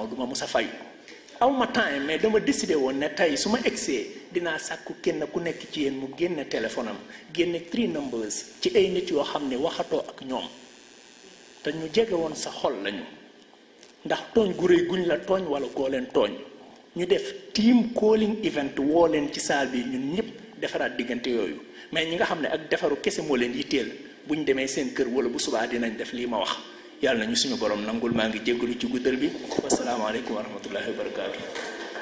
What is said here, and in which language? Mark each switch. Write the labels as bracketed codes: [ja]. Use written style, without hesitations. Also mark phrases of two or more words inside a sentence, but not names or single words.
[wo] du ma mus a fayu aw ma temps mais dama décidé woon ne tey su ma egsee dinaa sàkku kenn ku nekk ci yéen mu génne téléphone am génne 3 numbers ci ay nit yoo xam ne waxatoo ak ñoom te ñu jege woon sa xol lañu ndax tooñ gu rëy guñ la tooñ wala goo leen tooñ ñu def [en] team calling event [wo] woo leen ci saal bi ñun ñëpp defaraat diggante yooyu mais ñi nga xam ne ak defaru kese moo leen yitteel buñ demee seen kër wala bu subaa dinañ def lii ma wax yàlla na ñu suñu borom nangul maa ngi jéggalu ci guddal bi [ar] والسلام عليكم ورحمة الله وبركاته.